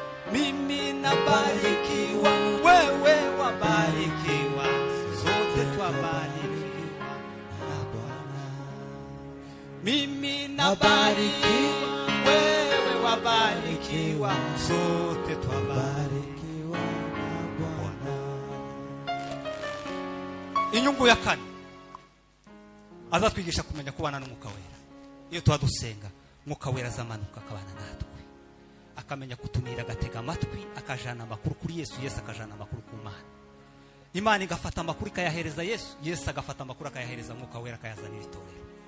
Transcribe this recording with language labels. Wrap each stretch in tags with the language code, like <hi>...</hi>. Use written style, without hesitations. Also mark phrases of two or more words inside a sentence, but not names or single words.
<sw>mimi nabarikiwa, wewe wabarikiwa, sote twabarikiwa na Bwana. Mimi nabarikiwa, wewe wabarikiwa, sote twabarikiwa na Bwana.</sw> <rw>Inyungu ya kane, azatwigisha kumenya kubana n'Umwuka Wera. Iyo twadusenga Umwuka Wera azamanuka akabana natwe, akamenya kutunira, agatega amatwi, akajana amakuru kuri Yesu, Yesu akajana amakuru ku Mana. Imana igafata amakuru ikayahereza Yesu, Yesu agafata amakuru akayahereza Umwuka Wera akayazanira itorero.</rw>